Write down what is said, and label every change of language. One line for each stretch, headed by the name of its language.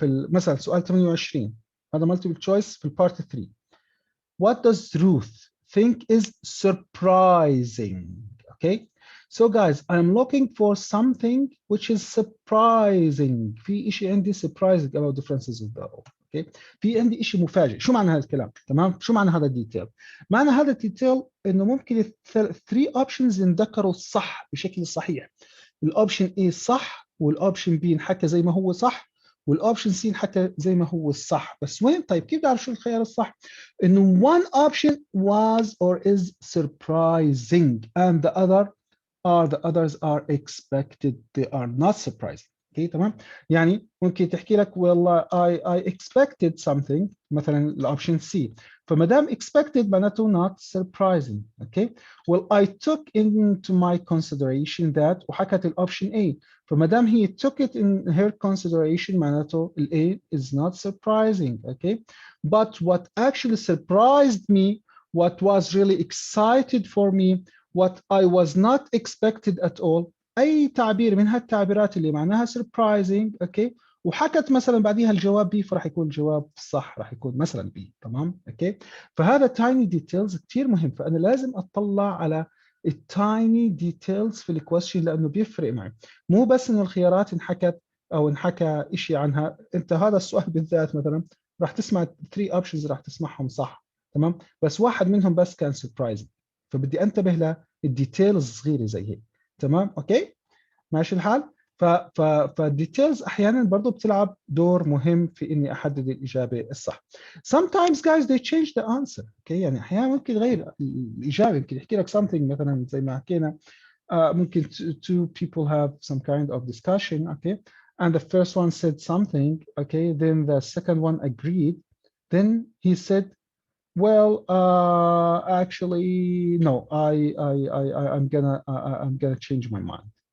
Arabic: مثلا سؤال 28 هذا مالتيبل تشويس في البارت 3.
English: What does Ruth think is surprising? Okay. So guys, I'm looking for something which is surprising.
Arabic: في شيء عندي
English: surprising about differences of the role.
Arabic: Okay. في عندي شيء مفاجئ. شو معنى هذا الكلام؟ تمام؟ شو معنى هذا الديتيل؟ معنى هذا الديتيل انه ممكن 3 options ينذكروا صح بشكل صحيح. الاوبشن A صح، والاوبشن B انحكى زي ما هو صح، والاوبشن سي انحكى زي ما هو الصح. بس وين طيب كيف تعرف شو الخيار الصح؟ انه
English: one option was or is surprising and the others are expected, they are not surprising.
Arabic: اوكي تمام. يعني ممكن تحكي لك والله
English: I expected something
Arabic: مثلا الاوبشن سي، فما دام expected معناته not surprising.
English: okay well I took into my consideration that
Arabic: وحكت الاوبشن A، فما دام هي
English: took it in her consideration معناته ال A is not surprising. okay but what actually surprised me, what was really excited for me, what I was not expected at all،
Arabic: اي تعبير من هالتعبيرات اللي معناها surprising، اوكي وحكت مثلا بعديها الجواب بي، فراح يكون الجواب صح، راح يكون مثلا بي، تمام. اوكي فهذا تايني ديتيلز كثير مهم، فانا لازم اطلع على التايني ديتيلز في الكويشن لانه بيفرق معي. مو بس انه الخيارات انحكت او انحكى شيء عنها، انت هذا السؤال بالذات مثلا راح تسمع 3 اوبشنز راح تسمعهم صح، تمام، بس واحد منهم بس كان سربرايزنج، فبدي انتبه للديتيلز الصغيره زي هيك، تمام. اوكي ماشي الحال. فالديتيلز احيانا برضه بتلعب دور مهم في اني احدد الاجابه الصح.
English: Sometimes guys they change the answer.
Arabic: اوكي يعني احيانا ممكن يغير الاجابه، يمكن يحكي لك
English: something
Arabic: مثلا زي ما حكينا ممكن
English: two people have some kind of discussion, okay, and the first one said something, okay, then the second one agreed, then he said well actually no I'm gonna change my mind.